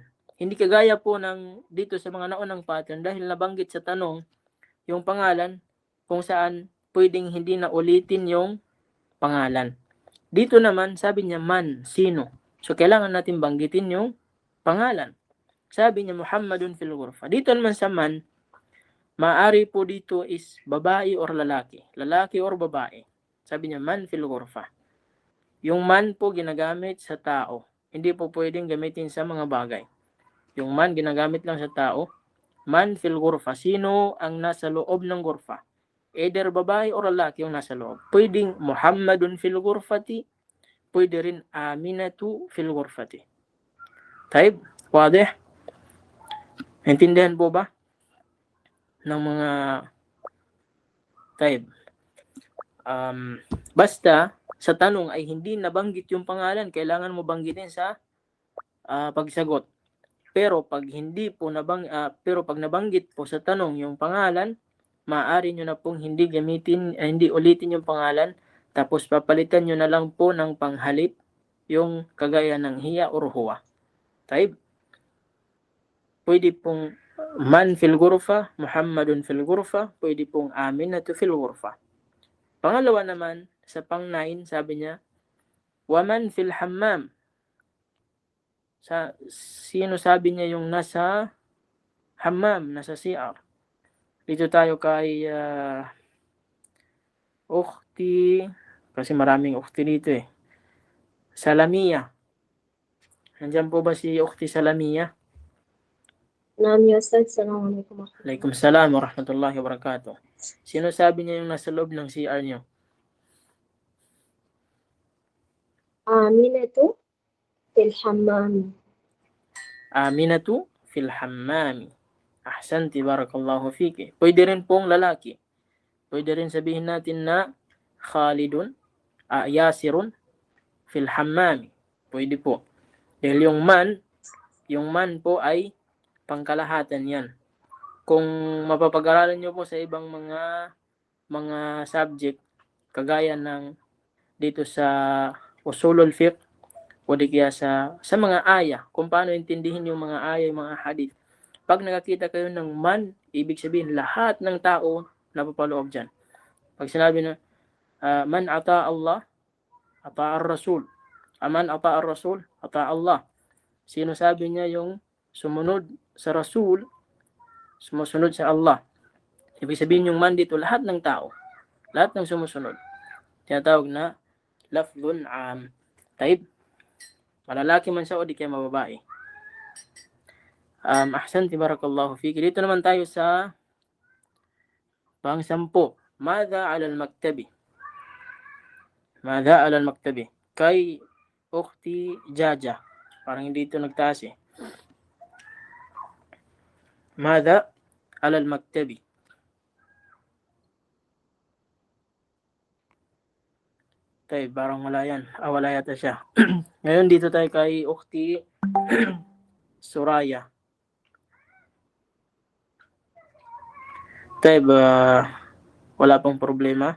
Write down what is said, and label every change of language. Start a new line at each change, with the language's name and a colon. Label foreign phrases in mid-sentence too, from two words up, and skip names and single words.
Filipino: Hindi kagaya po ng dito sa mga naunang pattern dahil nabanggit sa tanong yung pangalan kung saan pwedeng hindi na ulitin yung pangalan. Dito naman, sabi niya man, sino. So kailangan natin banggitin yung pangalan. Sabi niya
Arabic: محمد في الغرفة.
Filipino: Dito naman sa man, maari po dito is babae or lalaki. Lalaki or babae. Sabi niya
Arabic: من في الغرفة.
Filipino: Yung man po ginagamit sa tao. Hindi po pwedeng gamitin sa mga bagay. Yung man ginagamit lang sa tao.
Arabic: من في الغرفة.
Filipino: Sino ang nasa loob ng ghurfa? Either babae or lalaki yung nasa loob.
Arabic: Pwedeng محمد في الغرفة.
Filipino: Pwede rin
Arabic: أمينة في الغرفة. طيب؟ واضح?
Filipino: Intindihan po ba? Ng mga taib. Basta sa tanong ay hindi nabanggit yung pangalan, kailangan mo banggitin sa pagsagot. Pero pag pag nabanggit po sa tanong yung pangalan, maaari nyo na pong hindi ulitin yung pangalan, tapos papalitan nyo na lang po ng panghalip yung kagaya ng hiya or huwa. Taib? Pwede pong
Arabic: من في الغرفة، محمد في الغرفة,
Filipino: pwede pong
Arabic: أمينة في الغرفة.
Filipino: Pangalawa naman, sa pang-9, sabi niya,
Arabic: ومن في الحمام.
Filipino: Sino sabi niya yung nasa hammam, nasa CR? Dito tayo kay Ukhti, kasi maraming Ukhti dito eh. Salamiya. Nandiyan po ba si Ukhti Salamiya?
Arabic: نعم, يا أستاذ. السلام عليكم. وعليكم السلام ورحمة الله وبركاته.
Filipino: Sino sabi niya yung nasa loob ng CR niyo?
Arabic: أمينة في الحمام. أمينة في الحمام. أحسنت، بارك الله فيك.
Filipino: Pwede rin pong lalaki. Pwede rin sabihin natin na Khalidun,
Arabic: ياسر في الحمام.
Filipino: Pwede po. Dahil yung man po ay pangkalahatan yan. Kung mapapag-aralan nyo po sa ibang mga subject, kagaya ng dito sa
Arabic: أصول الفقه,
Filipino: o di kaya sa mga aya, kung paano intindihin yung mga aya, yung mga hadith. Pag nakakita kayo ng man, ibig sabihin lahat ng tao napapaloob dyan.
Arabic: Pag sinabi na, من أطاع الله، أطاع الرسول. من أطاع الرسول، أطاع الله.
Filipino: Sino sabi niya yung sumunod sa Rasul, sumusunod sa Allah. Ibig sabihin yung man dito, lahat ng tao. Lahat ng sumusunod. Tinatawag na
Arabic: لفظ عام.
Filipino: Taib. Malalaki man siya o di kaya mababae.
Arabic: أحسنت، بارك الله فيك.
Filipino: Dito naman tayo sa pang-10.
Arabic: ماذا على المكتب. ماذا على المكتب.
Filipino: Kay Ukhti Jaja. Parang hindi ito nagtaas eh.
Arabic: ماذا على المكتب.
Filipino: Tayo, parang wala yan. Wala yata siya. Ngayon dito tayo kay Ukhti Suraya. Tayo ba wala pong problema?